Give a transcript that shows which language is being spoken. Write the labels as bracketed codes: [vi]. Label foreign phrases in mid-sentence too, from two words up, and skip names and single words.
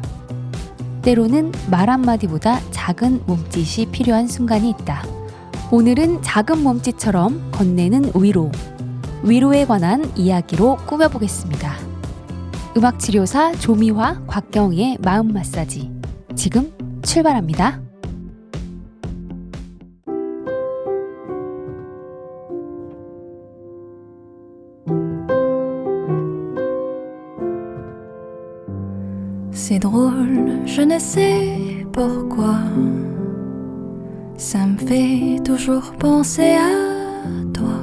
[ko] 때로는 말 한마디보다 작은 몸짓이 필요한 순간이 있다. 오늘은 작은 몸짓처럼 건네는 위로에 관한 이야기로 꾸며보겠습니다. 음악치료사 조미화, 곽경희의 마음 마사지. 지금 출발합니다. [fr] C'est drôle, je ne sais pourquoi. Ça me fait toujours penser à toi.